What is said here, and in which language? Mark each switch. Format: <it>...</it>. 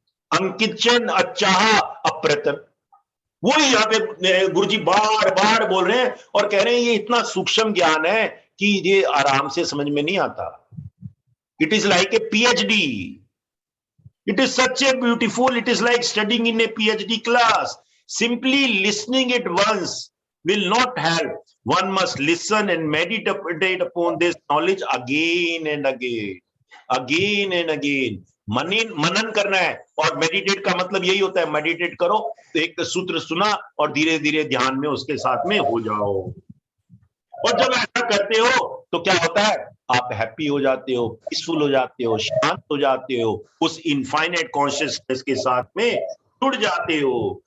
<hi>अंकिचन अचाह अप्रतन, वो यहाँ पे गुरुजी बार बार बोल रहे हैं और कह रहे हैं ये इतना सूक्ष्म ज्ञान है कि ये आराम से समझ में नहीं आता।</hi> <en>It is like a PhD, it is such a beautiful, it is like studying in a PhD class. Simply listening it once will not help. One must listen and meditate upon this knowledge again and again, again and again.</en> <hi>मनन करना है, और meditate का मतलब यही होता है, meditate करो तो एक सूत्र सुना और धीरे धीरे ध्यान में उसके साथ में हो जाओ। और जब ऐसा करते हो तो क्या होता है, आप हैप्पी हो जाते हो, पीसफुल हो जाते हो, शांत हो जाते हो, उस इनफाइनाइट कॉन्शियसनेस के साथ में जुड़ जाते हो।</hi>